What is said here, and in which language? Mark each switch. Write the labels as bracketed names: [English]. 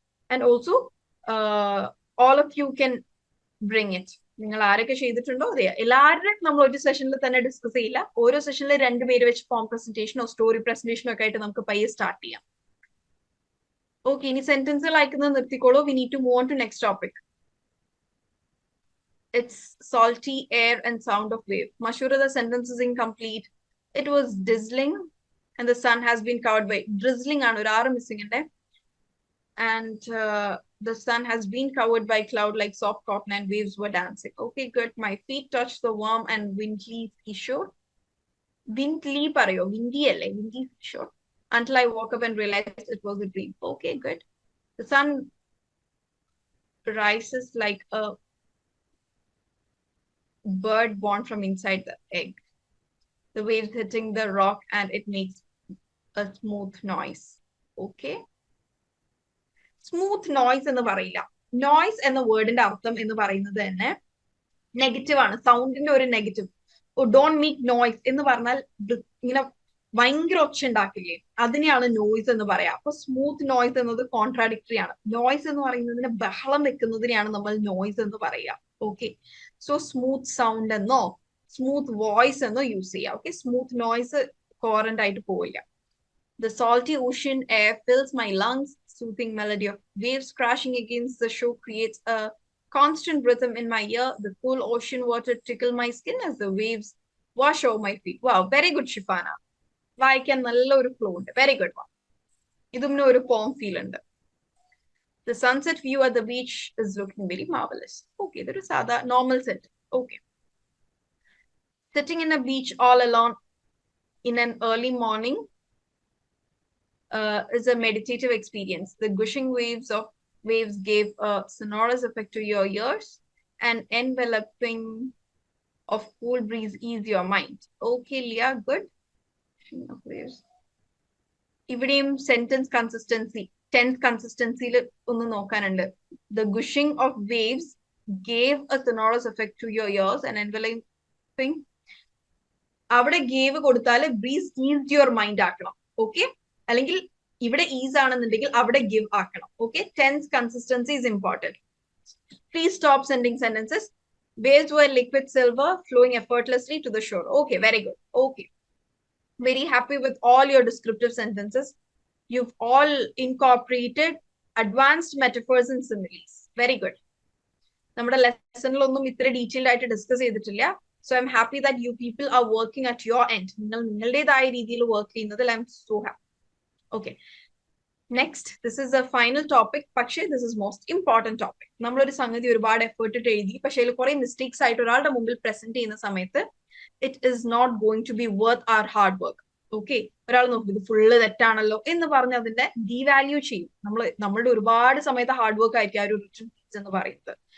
[English] And also all of you can bring it. [Malayalam] നിങ്ങൾ ആരൊക്കെ ചെയ്തിട്ടുണ്ടോ അതെ എല്ലാവരും നമ്മൾ ഒരു സെഷനിൽ തന്നെ ഡിസ്കസ് ചെയ്യില്ല. ഓരോ സെഷനിൽ 2 പേര് വെച്ച് പോം പ്രസന്റേഷനോ സ്റ്റോറി പ്രസന്റേഷനോ ഒക്കെ ആയിട്ട് നമുക്ക് പയ്യെ സ്റ്റാർട്ട് ചെയ്യാം. Okay, ഇനി സെന്റൻസുകൾ അയക്കുന്നത് നിർത്തിക്കോളൂ. [English] We need to move on to next topic. It's salty air and sound of wave. Mashura, the sentence is incomplete. It was drizzling. and the sun has been covered by drizzling [Malayalam] ആണ് ഒരു ആറ് [English] missing ഉണ്ട്. And the sun has been covered by cloud like soft cotton and waves were dancing. Okay, good. My feet touched the warm and windly seashore. Windly [Malayalam] parayo, [English] windy [Malayalam] alle, [English] windy seashore. Until I woke up and realized it was a dream. Okay, good. The sun rises like a bird born from inside the egg. The waves hitting the rock and it makes a smooth noise. [Malayalam] Okay. Smooth noise എന്ന് പറയില്ല. Noise എന്ന വേർഡിന്റെ അർത്ഥം എന്ന് പറയുന്നത് തന്നെ negative ആണ്, സൗണ്ടിന്റെ ഒരു negative. Don't make noise എന്ന് പറഞ്ഞാൽ ഇങ്ങനെ ഭയങ്കര ഒച്ച ഉണ്ടാക്കില്ലേ, അതിനെയാണ് നോയ്സ് എന്ന് പറയാം. അപ്പൊ സ്മൂത്ത് നോയ്സ് എന്നത് കോൺട്രാഡിക്ടറി ആണ്. നോയ്സ് എന്ന് പറയുന്നതിന് ബഹളം വെക്കുന്നതിനെയാണ് നമ്മൾ നോയ്സ് എന്ന് പറയുക. ഓക്കെ, സോ സ്മൂത്ത് സൗണ്ട് എന്നോ സ്മൂത്ത് വോയിസ് എന്നോ യൂസ് ചെയ്യാം. ഓക്കെ, സ്മൂത്ത് നോയ്സ് കോറന്റ് ആയിട്ട് പോവില്ല. [English] The salty ocean air fills my lungs. Soothing melody of waves crashing against the shore creates a constant rhythm in my ear. The cool ocean water tickle my skin as the waves wash over my feet. Wow, very good, Shifana. [Malayalam] വായിക്കാൻ നല്ല ഒരു flow ഉണ്ട്. [English] Very good one. [Malayalam] ഇതും ഒരു പോം feel ഉണ്ട്. [English] The sunset view at the beach is looking very marvelous. [Malayalam] Okay, ഇതൊരു സാധാ normal set. [English] Okay. Sitting in a beach all alone in an early morning is a meditative experience. The gushing waves gave a sonorous effect to your ears, and enveloping of cool breeze ease your mind. Okay, Leah, good. [Malayalam] ഇവിടെയും sentence consistency, tense കൺസിസ്റ്റൻസിയിൽ ഒന്ന് നോക്കാനുണ്ട്. [English] The gushing of waves gave a sonorous effect to your ears, and enveloping, [Malayalam] അവിടെ [English] gave [Malayalam] കൊടുത്താൽ [English] breeze eased your mind [Malayalam] ആക്കണം. Okay, അല്ലെങ്കിൽ ഇവിടെ is ആണെന്നുണ്ടെങ്കിൽ അവിടെ give ആക്കണം. [English] Okay, tense consistency is important. Please stop sending sentences. Waves were liquid silver flowing effortlessly to the shore. Okay, very good. Okay, very happy with all your descriptive sentences. You've all incorporated advanced metaphors and similes. Very good. [Malayalam] നമ്മുടെ ലെസണിലൊന്നും ഇത്ര detailed ആയിട്ട് discuss ചെയ്തിട്ടില്ല. [English] So I'm happy that you people are working at your end. [Malayalam] നിങ്ങൾ നിങ്ങളുടേതായ രീതിയിൽ work ചെയ്യുന്നതിൽ [English] I'm so happy. Okay, next, this is a final topic. പക്ഷേ this is most important topic. [Malayalam] നമ്മളൊരു സംഗതി ഒരുപാട് എഫേർട്ട് ഇട്ട് എഴുതി, പക്ഷേ അതിൽ കുറെ മിസ്റ്റേക്സ് ആയിട്ട് ഒരാളുടെ മുമ്പിൽ പ്രസന്റ് ചെയ്യുന്ന സമയത്ത് [English] it is not going to be worth our hard work. [Malayalam] Okay, ഒരാൾ നോക്കി ഇത് ഫുള്ള് തെറ്റാണല്ലോ എന്ന് പറഞ്ഞ് അതിന്റെ ഡീവാല്യൂ ചെയ്യും. നമ്മളുടെ ഒരുപാട് സമയത്ത് ഹാർഡ് വർക്ക് ആയിരിക്കും ആ ഒരു റിട്ടൺ പീസ് എന്ന് പറയുന്നത്.